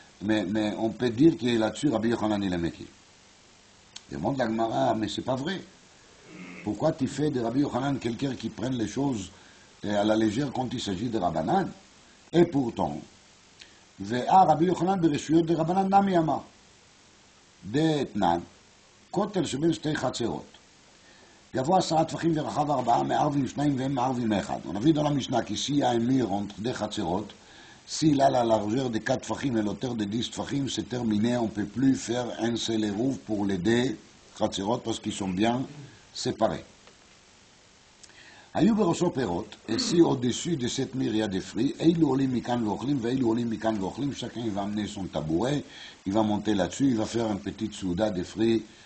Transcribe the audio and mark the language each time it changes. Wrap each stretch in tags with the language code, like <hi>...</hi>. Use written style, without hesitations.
<fr>Mais on peut dire que là-dessus, Rabbi Yochanan il est métier. Demande la Gemara, mais c'est pas vrai. Pourquoi tu fais de Rabbi Yochanan quelqu'un qui prenne les choses à la légère quand il s'agit de Rabbanan? Et pourtant, Ve'a Rabbi Yochanan ברשויות de Rabbanan</fr> <he>נמי אמר. דאתנן, כותל שבין שתי חצרות. גבוה 10 טפחים ורחב 4, מערבים 2 והם מערבים 1.</he> <fr>On a vu dans la Mishnah qu'ici il y a un mur entre deux חצרות. S'il a la largeur de 4 tfachim et l'auteur de 10 tfachim, c'est terminé, on ne peut plus faire un seul érouf pour les deux khatzerot parce qu'ils sont bien séparés.</fr> <he>Ayou beroso perot,</he> <fr>et si au-dessus de cette mire il y a des fruits,</fr> <he>eilou olim mikan vochlim,</he> <fr>veilou olim mikan vochlim, chacun il va amener son tabouret, il va monter là-dessus, il va faire une petite souda de fruits.</fr>